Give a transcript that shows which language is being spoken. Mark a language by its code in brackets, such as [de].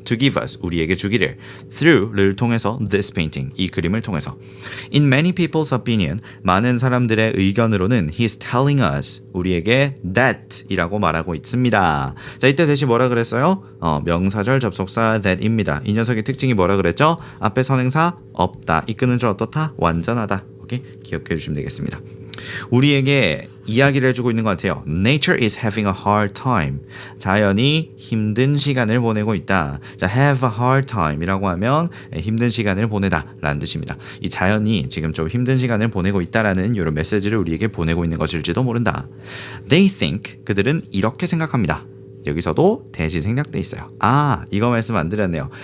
[en] To give us, [ko] 우리에게 주기를 [en] through를 통해서 this painting, [ko] 이 그림을 통해서 [en] In many people's opinion, [ko] 많은 사람들의 의견으로는 [en] He's telling us, 우리에게 that [ko] 이라고 말하고 있습니다. 자, 이때 대신 뭐라 그랬어요? 명사절 접속사 that입니다. 이 녀석의 특징이 뭐라 그랬죠? 앞에 선행사 없다, 이끄는 줄 어떻다? 완전하다. 오케이? 기억해 주시면 되겠습니다. 우리에게 이야기를 해주고 있는 것 같아요. [en] Nature is having a hard time. [ko] 자연이 힘든 시간을 보내고 있다. 자, have a hard time 이라고 하면 힘든 시간을 보내다 라는 뜻입니다. 이 자연이 지금 좀 힘든 시간을 보내고 있다라는 이런 메시지를 우리에게 보내고 있는 것일지도 모른다. [en] They think, [ko] 그들은 이렇게 생각합니다. 여기서도 대신 생략돼 있어요. 이거 말씀 안 드렸네요.